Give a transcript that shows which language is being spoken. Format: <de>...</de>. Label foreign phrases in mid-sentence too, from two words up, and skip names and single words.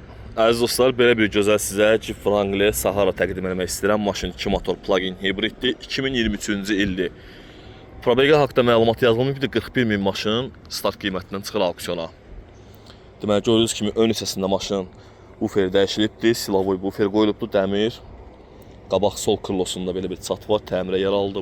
<az>Əziz dostlar, belə bir gözəl sizə Jeep Wrangler Sahara təqdim etmək istəyirəm. Maşın 2 motor plug-in hibriddir. 2023-cü ildir. Probega haqqında məlumat yazılmayıb, 41 min maşın start qiymətindən çıxır auksiyona. Deməli, gördüyünüz kimi ön hissəsində maşın bufer dəyişilibdir. Silovoy bufer qoyulubdur, dəmir. Qabaq sol krılosunda belə bir çat var, təmirə yer aldı.</az>